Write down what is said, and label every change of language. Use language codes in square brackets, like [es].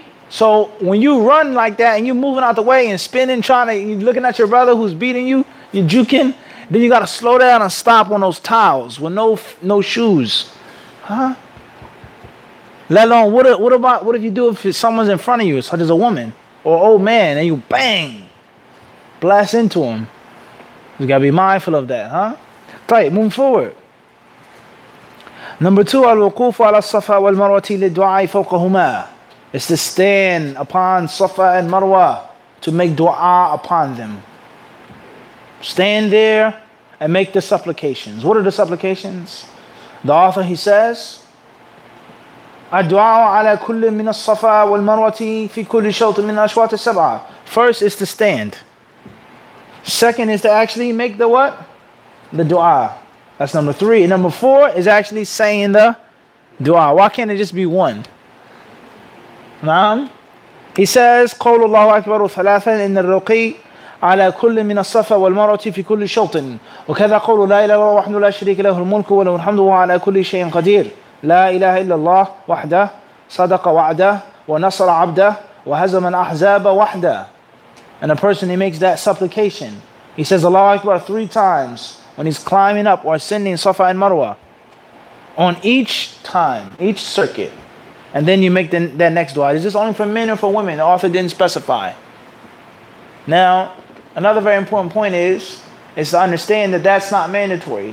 [en] So when you run like that and you're moving out the way and spinning, you're looking at your brother who's beating you, you're juking, then you got to slow down and stop on those towels with no shoes. Let alone, what if you do if someone's in front of you, such as a woman or an old man, and you bang, blast into him? You got to be mindful of that, Right, moving forward. Number 2, [ar] الوقوف على الصفا والمروة للدعاء فوقهما. [en] It's to stand upon Safa and Marwa to make dua upon them. Stand there and make the supplications. What are the supplications? The author, he says, [ar] الدعاء على كل من الصفا والمروة في كل شوط من الأشواط السبعة. [en] First is to stand. Second is to actually make the what? The dua. That's number 3. And number 4 is actually saying the dua. Why can't it just be one? He says, [ar] قول الله أكبر ثلاثا إن الرقي على كل من الصفا والمروة في كل شوط وكذا قول لا إله إلا الله وحده لا شريك له الملك وله الحمد وهو على كل شيء قدير لا إله إلا الله وحده صدق وعده ونصر عبده وهزم الأحزاب وحده. [en] And a person, he makes that supplication. He says Allahu Akbar 3 times when he's climbing up or ascending Safa and Marwa. On each time, each circuit. And then you make that next dua. Is this only for men or for women? The author didn't specify. Now, another very important point is to understand that that's not mandatory.